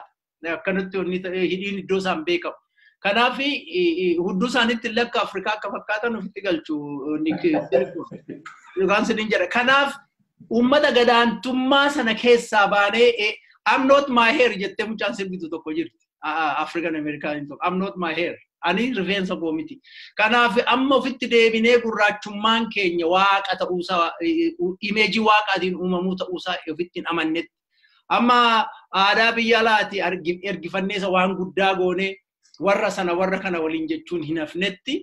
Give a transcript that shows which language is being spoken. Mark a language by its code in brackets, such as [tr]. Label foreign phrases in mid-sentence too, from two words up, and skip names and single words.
[om] Akkanatti hidhiin iddoo isaan beekamu. Kanaaf hudduu isaaniitti illee akka Afrikaa akka fakkaatan ofitti galchu yookaan sidin jedha. Kanaaf uummata gadaantummaa sana keessaa baanee [en] I'm not my hair [om] jettee mucaan sirbitu tokko jirti. [en] African American tokko I'm not my hair. [om] Ani rifeensa koo miti. Kanaaf amma ofitti deebinee gurraachummaan keenya waaqa ta'uusaa imeejii waaqaatiin uumamuu ta'uusaa ofitti hin amannetti. Amma aadaa biyya alaati ergifanneessa waan guddaa goone warra sana warra kana waliin jechuun hin hafnetti.